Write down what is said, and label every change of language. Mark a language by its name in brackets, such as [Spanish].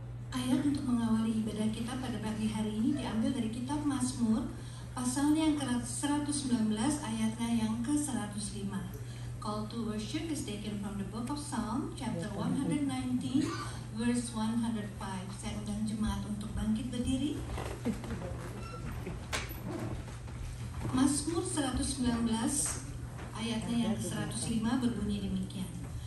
[Indonesian] Ayat untuk mengawali ibadah kita pada pagi hari ini diambil dari kitab Mazmur, pasalnya yang ke-119, ayatnya yang ke-105. [English] Call to worship is taken from the book of Psalm, chapter 119, verse 105. [Indonesian] Saya undang jemaat untuk bangkit berdiri. Mazmur 119, ayatnya yang ke-105 berbunyi demikian.